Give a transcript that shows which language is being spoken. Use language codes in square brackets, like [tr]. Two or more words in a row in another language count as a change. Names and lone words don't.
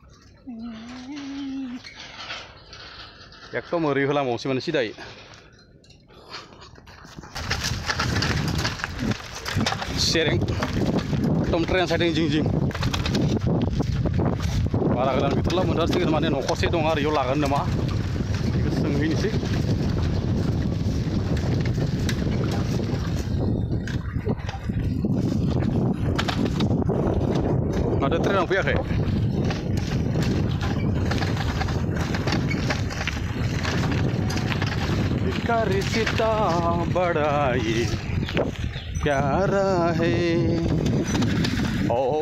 [brx] एकदम ओरै होलांबावनोसै माने सिदायै सेरें एकदम ट्रेन साइडथिं जिं जिं बारा गोजान गैथारला मोनथारसिगोन माने न'खरसे दं आरो इयाव लागोन नामा बेखौ सोंहैनोसै माथो ट्रेनाव फैयाखै [hi] इसका रिश्ता बड़ा ये प्यारा है ओ